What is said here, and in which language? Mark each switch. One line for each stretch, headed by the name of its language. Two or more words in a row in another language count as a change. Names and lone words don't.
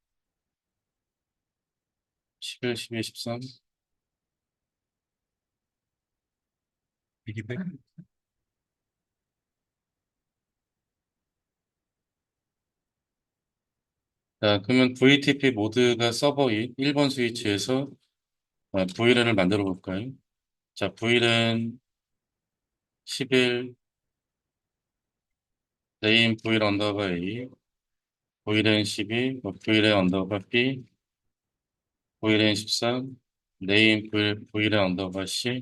Korean: 11, 12, 13, 200. 자, 그러면 VTP 모드가 서버인 1번 스위치에서 VLAN을 만들어 볼까요? 자,
English: VLAN 11, name VLAN 언더바 A, VLAN 12, VLAN 언더바 B, VLAN 13, name VLAN 언더바 C.